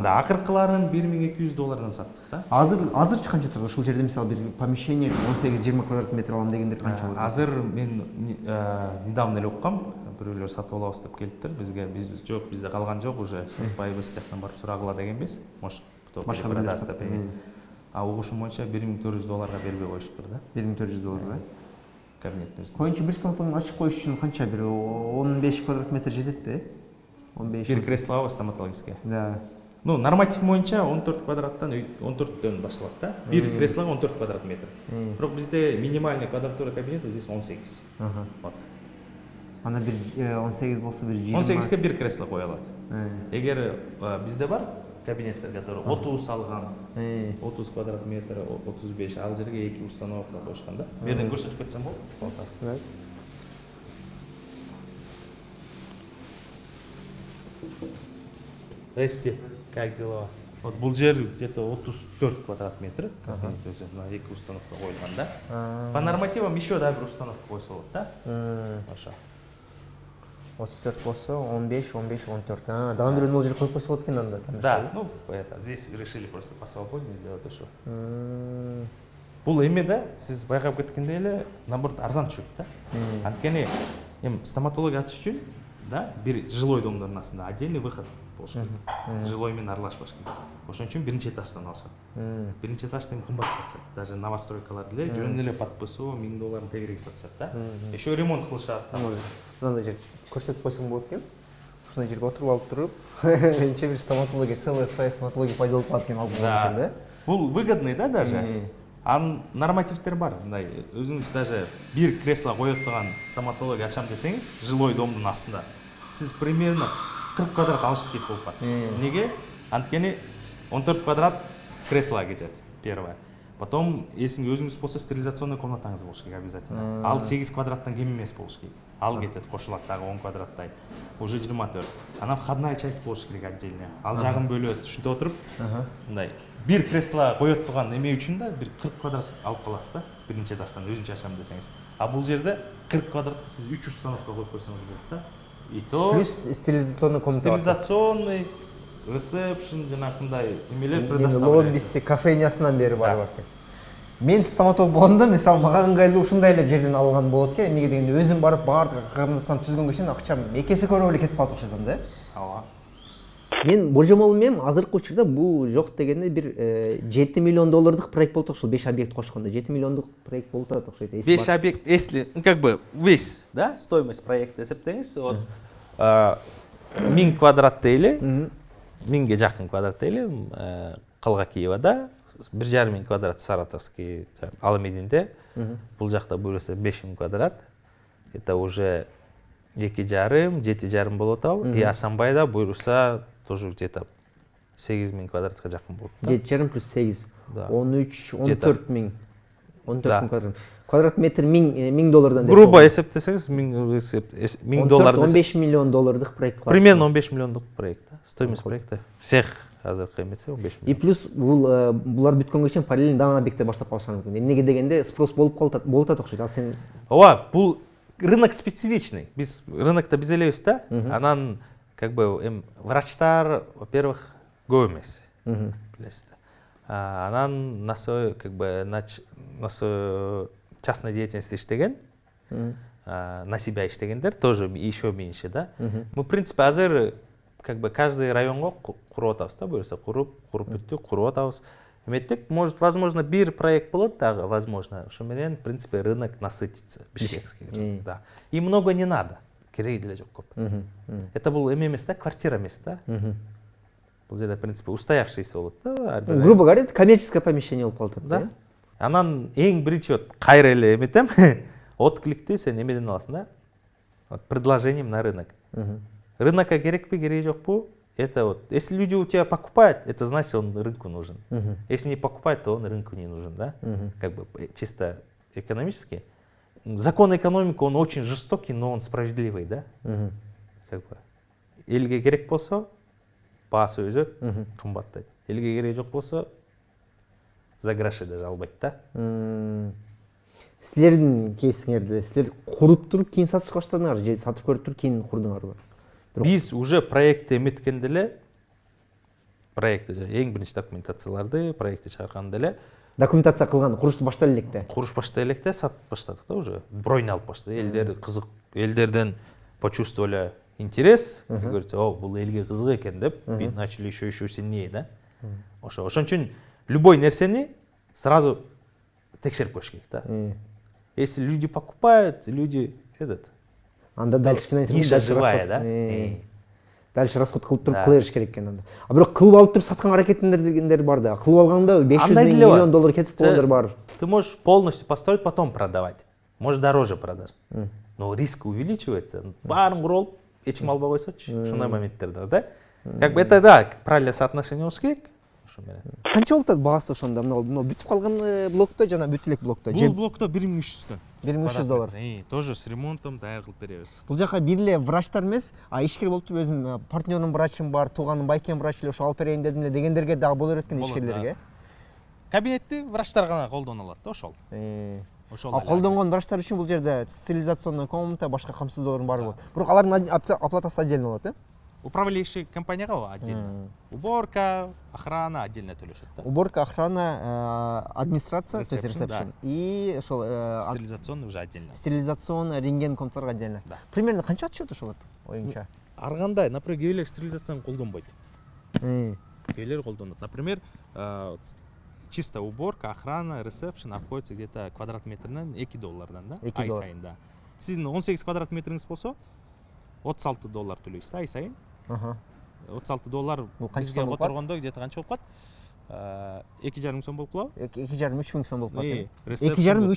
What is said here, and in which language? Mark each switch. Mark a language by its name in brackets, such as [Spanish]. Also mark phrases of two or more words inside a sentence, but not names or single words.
[Kyrgyz] Акыркыларын $1200 саттык да. Азырчы канча турат? Ушул жерде мисалы бир помещение 18-20 квадрат метр алам дегендер канча болот? Азыр мен недавно эле уккам, бирөөлөр сатып алабыз деп келиптир бизге. Биз жок, бизде калган жок, уже Сайтбаевбыз жактан барып сурагыла дегенбиз. [Russian] Может, кто продаст деп. [Kyrgyz] Угушум боюнча $1400 бербей коюшуптур да. $1400, да? Кабинетибизде. Коюнчу бир стоматологду ачып коюш үчүн канча бир 15 квадрат метр жетет да? 15. Бир кресло стоматологическое. Да. Ну, норматив боюнча 14 квадраттан 14төн башталат да. Бир кресло 14 квадрат метр. Бирок бизде [Russian] минимальный квадратура кабинета здесь 18. Вот. [Kyrgyz] Ана бир 18 болсо бир 20. 18ге бир кресло кое алат. Эгер бизде бар кабинеттер, который 30 салган, 30 квадрат метр, 35, ал жерге 2 установка коюшкан да. Берден көрсөтүп кетсем болот, калсаңыз. [Russian] Здрасте, как дела у вас? [Kyrgyz] Вот бул жер где-то 34 квадрат метр, кабинет өзү, мына 2 установка коюлган да. [Russian] По нормативам еще [Kyrgyz] да бир установка койсо болот да. Ошо. 34 болсо 15, 14. Дагы бирөөнү ол жерге коюп койсо болот экен анда. Да, [Russian] ну это здесь решили просто посвободнее сделать ошо. [Kyrgyz] Бул эме да, сиз байкап кеткендей эле наоборот арзан түшөт да. Анткени эми стоматология ачыш үчүн да, бир жилой домдордун астында [Russian] отдельный выход [Kyrgyz] болуш керек. Жилой менен аралашпаш керек. Ошон үчүн биринчи этаждан алышат. Биринчи этажды эми кымбат сатышат. Даже новостройкалар деле жөн эле подписоо $1000 тегерек сатышат да. Еще ремонт кылышат. Мындай жер көрсөтүп койсоң болот экен. Ушундай жерге отуруп алып туруп, энче бир стоматология, [Russian] целая своя стоматология [Kyrgyz] пайда болуп калат экен алып койсоң да. Бул выгодный да даже. Нормативтер бар. Мындай өзүңүз даже бир кресло коет турган стоматология ачам десеңиз, жилой домдун астында сиз примерно 40 квадрат алыш керек болуп калат. Неге? Анткени 14 квадрат кресло кетет, [Russian] первое. Потом, если [Kyrgyz] өзүңүз болсо, стерилизационный комнатаңыз болуш керек обязательно. Ал 8 квадраттан кем эмес болуш керек. Ал кетет, кошулат дагы 10 квадраттай. Уже 24. Ана [Russian] входная часть [Kyrgyz] болуш керек отдельно. Ал жагын бөлөт, ушинтип отуруп, мындай бир кресло коет турган эме үчүн да бир 40 квадрат алып каласыз да, биринчи этаждан өзүнчө ачам десеңиз. А бул жерде 40 квадратка сиз 3 установка коюп койсоңуз болот да. [Russian] И то плюс стерилизационный комната. [Kyrgyz] Стерилизационный, ресепшн, жанагындай эмелер предоставляет. Лоббиси, кофейнясынан бери бар экен. Мен стоматолог болгондо, мисалы, мага ыңгайлуу ушундай эле жерден алган болот экен. Эмнеге дегенде өзүм барып баардык акырындатсам түзгөнгө чейин акчам экесе көрөп эле кетип калат окшойт да. Ооба. Мен божомолум эми азыркы учурда бул жок дегенде бир $7 миллион проект болуп ушул 5 объект кошкондо 7 миллиондук проект болуп атат окшойт. 5 объект, [Russian] если, ну, как бы весь, да, стоимость проекта [Kyrgyz] эсептеңиз, вот 1000 квадрат дейли, 1000ге жакын квадрат дейли, Калга Киевада, 1,5 квадрат Саратовский, Алмединде, бул жакта буюрса 5000 квадрат, [Russian] это уже [Kyrgyz] 2,5, 7,5 болот ау, и Асанбайда буюрса [Russian] тоже где-то [Kyrgyz] 8000 квадратка жакын болот. 7,5 плюс 8, Да. 13, 14 миң. 14 Да. квадрат метр $1000. Грубо эсептесеңиз, $1000. 15 миллион доллардык проект. Примерно 15 миллиондук проект. [Russian] Стоимость проекта всех [Kyrgyz] азыркы эметсе 15 И миллион. плюс булар бүткөнгө чейин параллельно дагы объекттер баштап калышат мүмкүн. Эмнеге дегенде спрос болуп атат окшойт. Ал сен Ооба, бул рынок специфичный. Биз рынокто биз элебиз да. Анан [Russian] как бы [Kyrgyz] врачтар, во-первых, көп эмес. Билесиз да. [Russian] Анан на свой как бы на свой частной деятельности иштеген на себя иштегендер тоже еще меньше, да. Мы, в принципе, [Kyrgyz] азыр [Russian] как бы каждый [Kyrgyz] районго куруп атабыз да, буюрса куруп бүттүк, куруп атабыз. Эметтик, [Russian] может, возможно, [Kyrgyz] бир проект болот дагы, возможно, ошо менен, [Russian] в принципе, рынок насытится бишкекский. Да. И много не надо. [Kyrgyz] Кереги деле жок көп. [Russian] Это был [Kyrgyz] эмес да, квартира эмес да. Бул жерде, [Russian] в принципе, устоявшийся [Kyrgyz] болот да. [Russian] Грубо говоря, коммерческое помещение [Kyrgyz] болуп калат да. Анан эң биринчи вот кайра эле эметем, откликти сен эмеден аласың да. [Russian] Вот предложением на рынок. [Kyrgyz] Рынокка керекпи, кереги жокпу? [Russian] Это вот, если люди у тебя покупают, это значит, он рынку нужен. Если не покупает, то он рынку не нужен, да? Как бы чисто экономически. Закон экономики, он очень жестокий, но он справедливый, да? Как бы. [Kyrgyz] Элге керек болсо, баасы өзөт, кымбаттайт. Элге керек жок болсо, [Russian] за гроши даже [Kyrgyz] албайт да? Силердин кейсиңерде, силер куруп туруп кийин сатышка баштадыңар же сатып көрүп туруп кийин курдуңарбы? Биз уже проектти эметкенде эле, проектти эң биринчи документацияларды проектти чыгарганда эле Документация кылган, курушты баштай электе. Куруш баштай электе сатып баштадык да уже. Бройн алып баштады. Элдер кызык, элдерден [Russian] почувствовали интерес, говорится, [Kyrgyz] о, бул элге кызык экен деп, [Russian] бит начали еще сильнее, да? [Kyrgyz] Ошон үчүн любой нерсени сразу текшерип коюш керек, да? [Russian] Если люди покупают, люди Анда дальше финансирование, ниша дальше живая, расход. да? Дальше расход [Kyrgyz] кылып туруп кыла бериш керек экен анда. А бирок кылып алып туруп саткан аракетиндер дегендер бар да. Кылып алганда 500 миллион доллар кетип калгандар бар. [Russian] Ты можешь полностью построить, потом продавать. Можешь дороже продать. Но риск увеличивается. [Kyrgyz] Баарын куруп алып, эч ким албай койсочу. Ушундай моменттерде, да? [Russian] Как бы это да, правильное соотношение [Kyrgyz] болуш керек. Канча болуп атат баасы ошондо? Мына бүтүп калган блокто жана бүтүп элек блокто? Бул блокто 1300 $1300. [Russian] Тоже с ремонтом [Kyrgyz] даяр кылып беребиз. Бул жака бир эле врачтар эмес, ишкер болуп туруп өзүм партнердун врачым бар, тууганым байкен врач эле ошо алып берейин дедим эле дегендерге дагы боло берет экен ишкерлерге. Кабинетти врачтар гана колдоно алат да ошол. А колдонгон врачтар үчүн бул жерде стерилизационный комната, башка камсыздоолордун баары болот. Бирок алардын оплатасы отдельно болот, Управляющий компанияга отдельно. [Russian] Уборка, охрана отдельно [Kyrgyz] төлөшөт да. [Russian] Уборка, охрана, администрация, то есть ресепшн. [Kyrgyz] И ошол [Russian] стерилизационный уже отдельно. Стерилизационный рентген [Kyrgyz] комнаталар отдельно. Примерно канча түшөт ошолор оюңча? Аргандай, например, кээ бирлер стерилизацияны колдонбойт. Кээ бирлер колдонот. [Russian] Например, чисто уборка, охрана, ресепшн обходится где-то [Kyrgyz] квадрат метринен [Russian] $2, да? [Kyrgyz] Ай сайын, да. Сиздин 18 квадрат метриңиз болсо, $36 төлөйсүз да ай сайын. $36 бизге которгондо где-то канча болуп калат? 2,5 сом болуп калабы? 2,5-3 миң сом болуп калат. 2,5-3